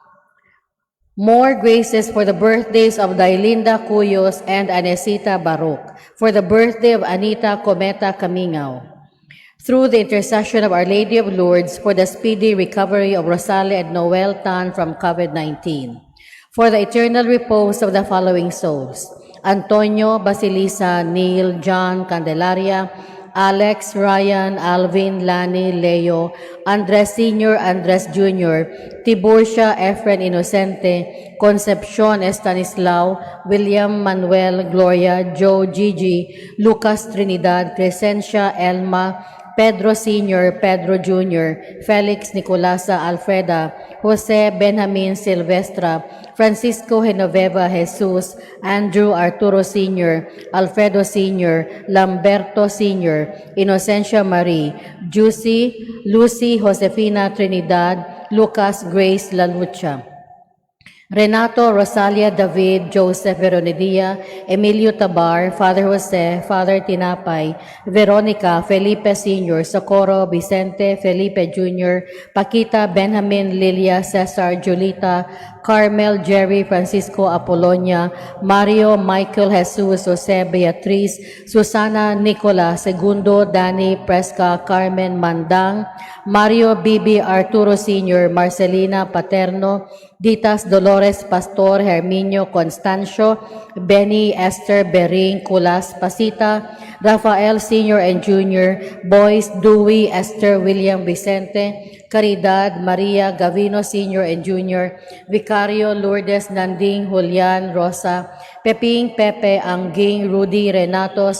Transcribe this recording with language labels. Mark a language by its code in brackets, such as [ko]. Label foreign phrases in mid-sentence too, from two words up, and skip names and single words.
[en] More graces for the birthdays of Dailinda Cuyos and Anesita Baruch, for the birthday of Anita Cometa Camingao. Through the intercession of Our Lady of Lourdes, for the speedy recovery of Rosalie and Noel Tan from COVID-19, for the eternal repose of the following souls: Antonio, Basilisa, Neil, John, Candelaria, Alex, Ryan, Alvin, Lani, Leo, Andres Sr., Andres Jr., Tiburcia, Efren Inocente, Concepcion Estanislao, William Manuel, Gloria, Joe, Gigi, Lucas Trinidad, Crescencia, Elma, Pedro Sr., Pedro Jr., Felix Nicolasa Alfreda, Jose Benjamin Silvestra, Francisco Genoveva Jesus, Andrew Arturo Sr., Alfredo Sr., Lamberto Sr., Inocencia Marie, Juicy, Lucy Josefina Trinidad, Lucas Grace Lalucha, Renato, Rosalia, David, Joseph, Veronidia, Emilio Tabar, Father Jose, Father Tinapay, Veronica, Felipe Sr., Socorro, Vicente, Felipe Jr., Paquita, Benjamin, Lilia, Cesar, Julita, Carmel, Jerry, Francisco Apolonia, Mario, Michael, Jesus, Jose, Beatriz, Susana, Nicola, Segundo, Danny, Presca, Carmen, Mandang, Mario, Bibi, Arturo Sr., Marcelina, Paterno, Ditas, Dolores, Pastor, Herminio, Constancio, Benny, Esther, Bering, Culas, Pasita, Rafael Sr. and Jr., Boys, Dewey, Esther, William, Vicente, Caridad, Maria, Gavino Sr. and Jr., Vicario, Lourdes, Nanding, Julian, Rosa, Peping, Pepe, Angging, Rudy, Renato,